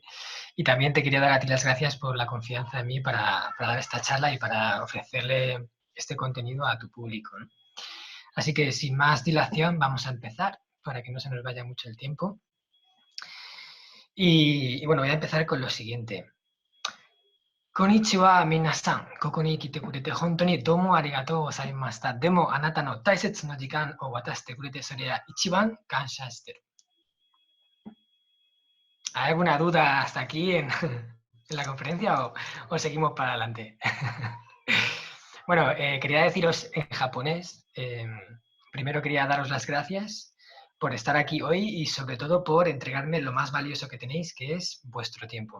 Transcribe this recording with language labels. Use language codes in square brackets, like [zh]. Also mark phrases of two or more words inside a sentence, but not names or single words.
[es] Y también te quería dar a ti las gracias por la confianza en mí para dar esta charla y para ofrecerle este contenido a tu público, ¿no? Así que sin más dilación vamos a empezar para que no se nos vaya mucho el tiempo. Y bueno, voy a empezar con lo siguiente. [ja] こんにちは皆さん、ここに来てくれて本当にどうもありがとうございました. でもあなたの大切な時間を渡してくれてそれは一番感謝してる. [es] ¿Hay alguna duda hasta aquí en la conferencia o seguimos para adelante? Bueno, quería deciros en japonés, primero quería daros las gracias por estar aquí hoy y sobre todo por entregarme lo más valioso que tenéis, que es vuestro tiempo.